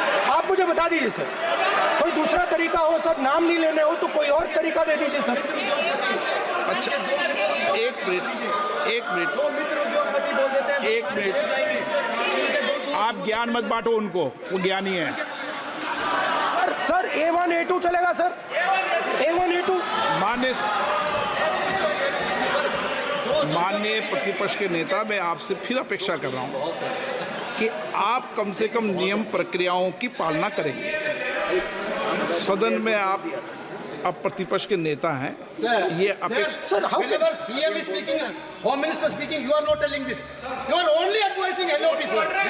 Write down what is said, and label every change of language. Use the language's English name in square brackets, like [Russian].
[Hindi] आप मुझे बता दीजिए सर, कोई दूसरा तरीका हो सर, नाम नहीं लेने हो तो कोई और तरीका दे दीजिए सर। अच्छा, एक मिनट आप ज्ञान मत बांटो उनको, वो ज्ञानी है। सर A1 A2 चलेगा सर, A1 A2। माननीय प्रतिपक्ष के नेता, मैं आपसे फिर अपेक्षा कर रहा हूं कि आप कम से कम नियम प्रक्रियाओं की पालना करेंगे। सदन में आप प्रतिपक्ष के नेता हैं, ये अपेक्षा। Sir how [English] PM is speaking, Home Minister speaking, you are not telling this. You are only advising LOP, sir.